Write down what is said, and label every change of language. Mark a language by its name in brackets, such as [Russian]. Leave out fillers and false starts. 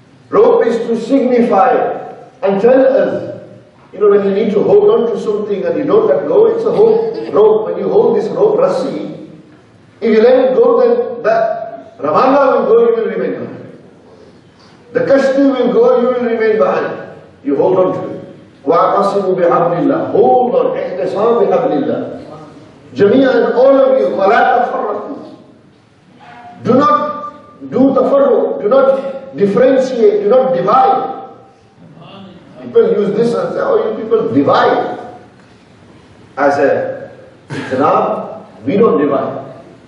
[English] Rope is to signify and tell us, when you need to hold on to something and you don't let go, it's a rope. When you hold this rope, rassi, if you let it go, then the Ravana will go, you will remain behind. The kashti will go, you will remain behind. You hold on to it. [Arabic] وَاعْتَصِمُوا بِحَبْلِ اللَّهِ. [English] Hold on, [Arabic] اِحْتِصَامُ بِحَبْلِ اللَّهِ. [English] Jamia and all of you, [Arabic] وَلَا تَفَرَّقُوا. [English] Do not do tafarruq, do not differentiate, do not divide. People use this and say, oh, you people divide. I say, Janab, we don't divide.